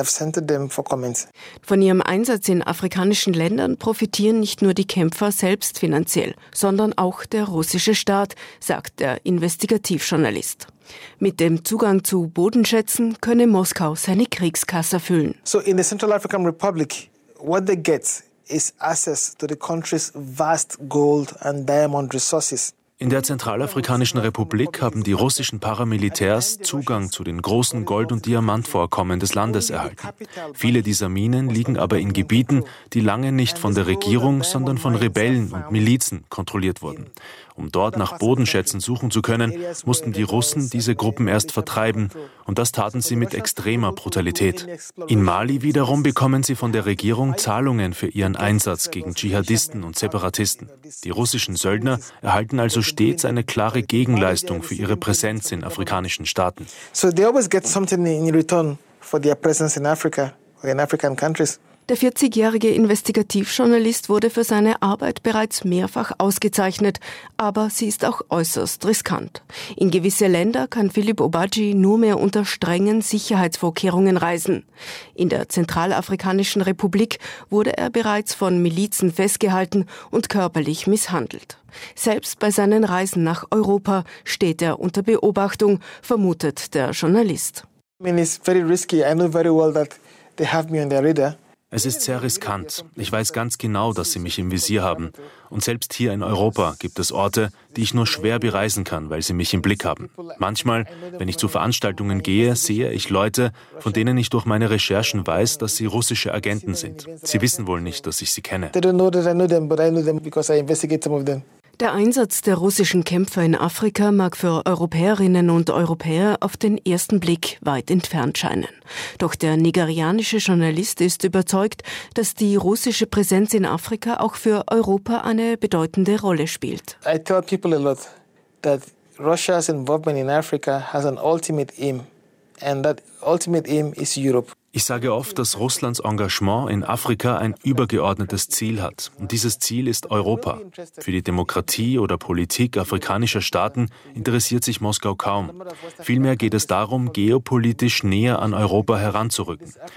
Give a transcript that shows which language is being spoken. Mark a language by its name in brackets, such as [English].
[German] Von ihrem Einsatz in afrikanischen Ländern profitieren nicht nur die Kämpfer selbst finanziell, sondern auch der russische Staat, sagt der Investigativjournalist. Mit dem Zugang zu Bodenschätzen könne Moskau seine Kriegskasse füllen. [English] So in the Central African Republic, what they get is access to the country's vast gold and diamond resources. [German] In der Zentralafrikanischen Republik haben die russischen Paramilitärs Zugang zu den großen Gold- und Diamantvorkommen des Landes erhalten. Viele dieser Minen liegen aber in Gebieten, die lange nicht von der Regierung, sondern von Rebellen und Milizen kontrolliert wurden. Um dort nach Bodenschätzen suchen zu können, mussten die Russen diese Gruppen erst vertreiben. Und das taten sie mit extremer Brutalität. In Mali wiederum bekommen sie von der Regierung Zahlungen für ihren Einsatz gegen Dschihadisten und Separatisten. Die russischen Söldner erhalten also stets eine klare Gegenleistung für ihre Präsenz in afrikanischen Staaten. [English] So they always get something in return for their presence in Africa or in African countries. [German] Der 40-jährige Investigativjournalist wurde für seine Arbeit bereits mehrfach ausgezeichnet, aber sie ist auch äußerst riskant. In gewisse Länder kann Philipp Obadji nur mehr unter strengen Sicherheitsvorkehrungen reisen. In der Zentralafrikanischen Republik wurde er bereits von Milizen festgehalten und körperlich misshandelt. Selbst bei seinen Reisen nach Europa steht er unter Beobachtung, vermutet der Journalist. [English] I mean, it's very risky. I know very well that they have me on their radar. [German] Es ist sehr riskant. Ich weiß ganz genau, dass sie mich im Visier haben. Und selbst hier in Europa gibt es Orte, die ich nur schwer bereisen kann, weil sie mich im Blick haben. Manchmal, wenn ich zu Veranstaltungen gehe, sehe ich Leute, von denen ich durch meine Recherchen weiß, dass sie russische Agenten sind. Sie wissen wohl nicht, dass ich sie kenne. Der Einsatz der russischen Kämpfer in Afrika mag für Europäerinnen und Europäer auf den ersten Blick weit entfernt scheinen. Doch der nigerianische Journalist ist überzeugt, dass die russische Präsenz in Afrika auch für Europa eine bedeutende Rolle spielt. [English] I tell people a lot that Russia's involvement in Africa has an ultimate aim, and that ultimate aim is Europe. [German] Ich sage oft, dass Russlands Engagement in Afrika ein übergeordnetes Ziel hat. Und dieses Ziel ist Europa. Für die Demokratie oder Politik afrikanischer Staaten interessiert sich Moskau kaum. Vielmehr geht es darum, geopolitisch näher an Europa heranzurücken.